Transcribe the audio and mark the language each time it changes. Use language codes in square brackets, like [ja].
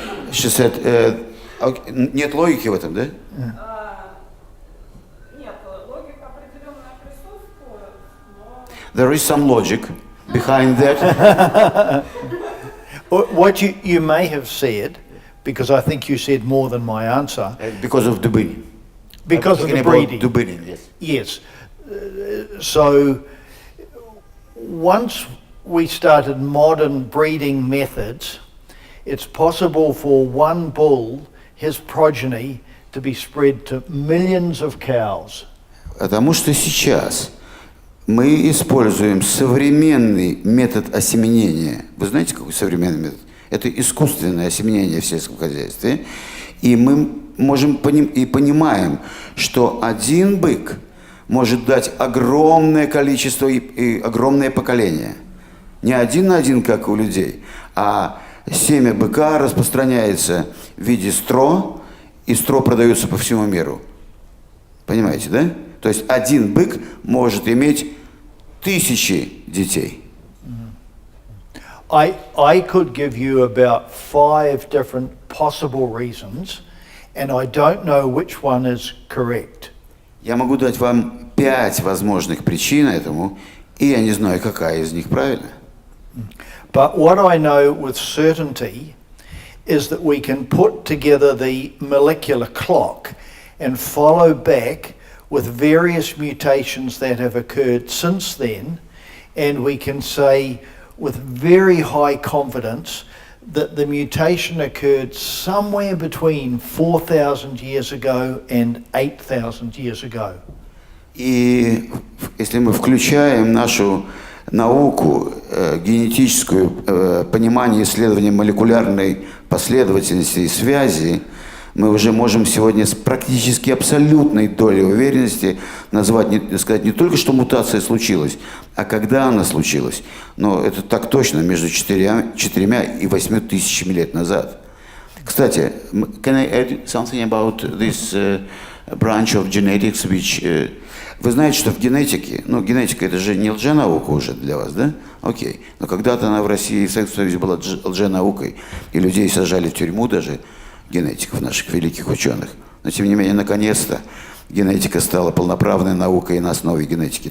[en] She said, [ru] нет логики в этом, да? Нет, логика определенная присутствует, но... [en] There is some logic behind that. What you may have said, because I think you said more than my answer. Because of Dubinin. Because of the breeding. Dubinin, yes. Yes. So once we started modern breeding methods, it's possible for one bull, his progeny, to be spread to millions of cows. [ru] Потому что сейчас мы используем современный метод осеменения. Вы знаете, какой современный метод? Это искусственное осеменение в сельском хозяйстве. И мы можем понимаем, что один бык может дать огромное количество и огромное поколение. Не один на один, как у людей, а семя быка распространяется в виде стро и стро продаются по всему миру. Понимаете, да? То есть один бык может иметь 1000 детей. [en] I could give you about 5 different possible reasons, and I don't know which one is correct. [ru] Я могу дать вам 5 возможных причин этому, и я не знаю, какая из них правильная. [en] But what I know with certainty is that we can put together the molecular clock and follow back with various mutations that have occurred since then, and we can say with very high confidence that the mutation occurred somewhere between 4,000 years ago and 8,000 years ago. [ru] И если мы включаем нашу науку, генетическую, понимание исследования молекулярной последовательности и связи, мы уже можем сегодня с практически абсолютной долей уверенности сказать не только, что мутация случилась, а когда она случилась. Но это так точно, между 4 и 8 тысячами лет назад. Кстати, [en] can I add something about this branch of genetics, which... [ru] Вы знаете, что в генетике, генетика это же не лженаука уже для вас, да? Окей. Но когда-то она в России и в Советском Союзе была лженаукой, и людей сажали в тюрьму даже, генетиков, наших великих ученых. Но тем не менее, наконец-то генетика стала полноправной наукой на основе генетики.